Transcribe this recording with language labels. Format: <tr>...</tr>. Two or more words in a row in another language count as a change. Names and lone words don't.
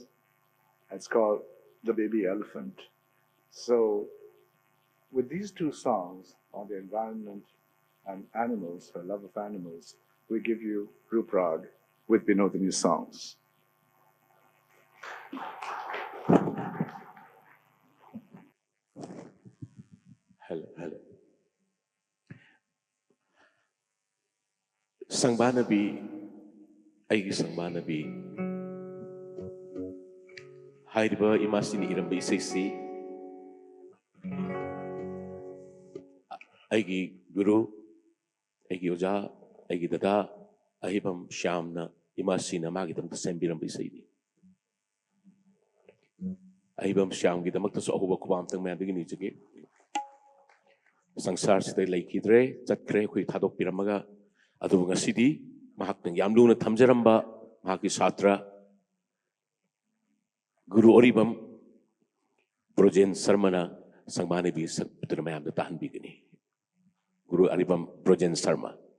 <en>It's called The Baby Elephant. So with these two songs on the environment and animals, her love of animals, we give you Ruprag with Binodini songs. Hello.</en> <mni>Sangbanabi, aigi Sangbanabi. Hairiba Imasi ni iramba isaysi. Aigi guru, aigi oja, aigi dada, ahibam Shyamna Imasi na magitam tasembiramba isaydi. Ahibam Shyam gidamak taso ahuba kubam tang mayabigi nijagi. Sangsar sida laikidre, chatkre hui thadok piramaga, adubu ngasidi, mahak nang yamluna thamjaramba, mahaki satra, Guru Oribam, Brojen Sarmana, Sangbanabi Putramayam the Tahan Bigini. Guru Oribam Brojen Sarma.</mni>